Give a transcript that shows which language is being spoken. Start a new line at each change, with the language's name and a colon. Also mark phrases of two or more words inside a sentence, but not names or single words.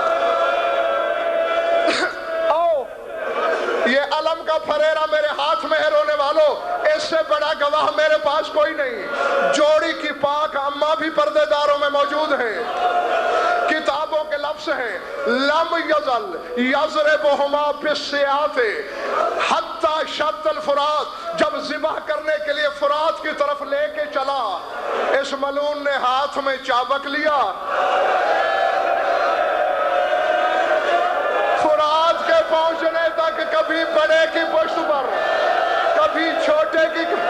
Urdu: یہ علم کا پھریرا میرے ہاتھ میں ہے رونے والوں، اس سے بڑا گواہ میرے پاس کوئی نہیں۔ جوڑی کی پاک اماں بھی پردے داروں میں موجود ہیں، کتابوں کے لفظ ہیں
Arabic: لم یزل یضربہما بالسیاف حتی شط الفرات،
Urdu: جب ذبح کرنے کے لیے فرات کی طرف لے کے چلا اس ملعون نے ہاتھ میں چابک لیا، فرات کے پہنچنے تک کبھی بڑے کی پشت پر کبھی چھوٹے کی۔